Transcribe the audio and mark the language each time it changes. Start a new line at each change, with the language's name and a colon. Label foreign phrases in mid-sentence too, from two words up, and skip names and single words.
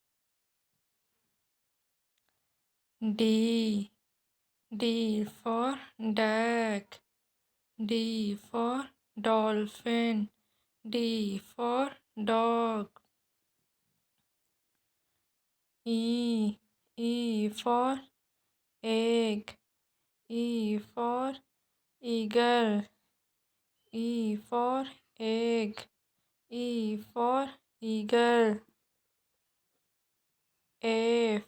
English: D. D for duck. D for dolphin. D for dog. E. E for egg. E for eagle. E for egg. E for eagle. F.